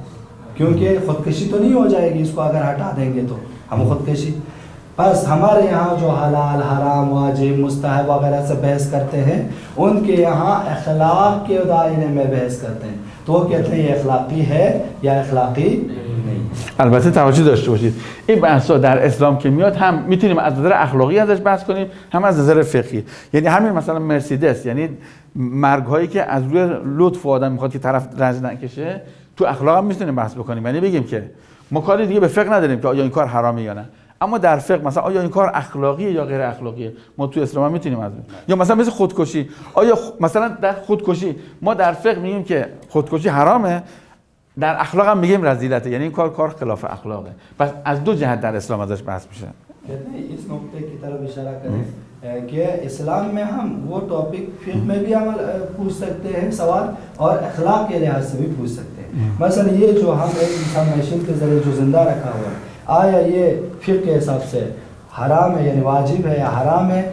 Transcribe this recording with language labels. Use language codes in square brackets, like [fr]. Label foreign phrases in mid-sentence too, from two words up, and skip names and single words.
[ur] کیونکہ خودکشی تو نہیں ہو جائے گی اس کو اگر ہٹا دیں گے تو ہم خودکشی. بس ہمارے یہاں جو حلال حرام واجب مستحب وغیرہ سے بحث کرتے ہیں ان کے یہاں اخلاق کے دائرے میں بحث کرتے ہیں. تو وہ کہتے ہیں یہ اخلاقی ہے یا اخلاقی نہیں. [fa] البته توجه داشته باشید این بحثا در اسلام که میاد هم میتونیم از نظر اخلاقی ازش بحث کنیم هم از نظر فقهی. یعنی همین مثلا مرسیدس، یعنی مرگ هایی که از روی لطف آدم میخواد که طرف رنج نکشه، تو اخلاق هم میتونیم بحث بکنیم. یعنی بگیم که ما کاری دیگه به فقه نداریم که آیا این کار حرامه یا نه، اما در فقه مثلا آیا این کار اخلاقیه یا غیر اخلاقیه ما تو اسلام هم میتونیم از. یا مثلا مثل خودکشی، آیا مثلا در خودکشی ما در فقه میگیم که خودکشی حرامه، در اخلاق هم میگیم رذیلته، یعنی این کار خلاف اخلاقه. پس از دو جهت در اسلام ازش بحث میشه. [ur] کہتے ہیں اس نقطے کی طرف اشارہ کریں کہ اسلام میں ہم وہ ٹاپک فقہ میں بھی پوچھ سکتے ہیں سوال اور اخلاق کے لحاظ سے بھی پوچھ سکتے ہیں. مثلا یہ جو ہم ایک انسان مشین کے ذریعے جو زندہ رکھا ہوا ہے آیا یہ فقہ کے حساب سے حرام ہے یعنی واجب ہے یا حرام ہے؟